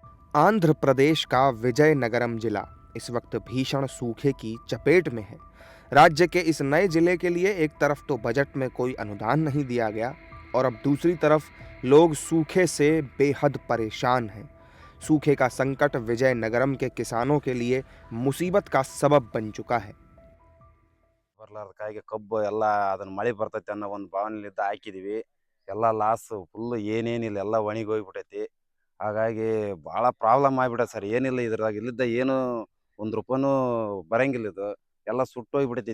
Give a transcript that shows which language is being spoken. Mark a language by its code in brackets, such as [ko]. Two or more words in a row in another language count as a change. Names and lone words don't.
[hi] आंध्र प्रदेश का विजयनगरम जिला इस वक्त भीषण सूखे की चपेट में है। राज्य के इस नए जिले के लिए एक तरफ तो बजट में कोई अनुदान नहीं दिया गया और अब दूसरी तरफ लोग सूखे से बेहद परेशान हैं। सूखे का संकट विजयनगरम के किसानों के लिए मुसीबत का सबब बन चुका है। [kn] ಬರ್ಲಾರ್ದ ಕಾಯಿಗೆ ಕಬ್ಬು ಎಲ್ಲ ಅದನ್ನ ಮಳೆ ಬರ್ತೈತೆ ಅನ್ನೋ ಒಂದು ಭಾವನೆಲಿದ್ದ ಹಾಕಿದೀವಿ. ಎಲ್ಲ [en] loss full [kn] ಏನೇನಿಲ್ಲ ಎಲ್ಲ ಒಣಗೋಗ್ಬಿಟ್ಟೈತಿ. ಹಾಗಾಗಿ ಭಾಳ ಪ್ರಾಬ್ಲಮ್ ಆಗ್ಬಿಟ್ಟೈತೆ ಸರ್. ಏನಿಲ್ಲ ಇದ್ರಾಗ ಇಲ್ಲಿದ್ದ ಏನು ₹1 ಬರಂಗಿಲ್ಲ ಇದು. ಎಲ್ಲ ಸುಟ್ಟೋಗ್ಬಿಟ್ಟೈತಿ.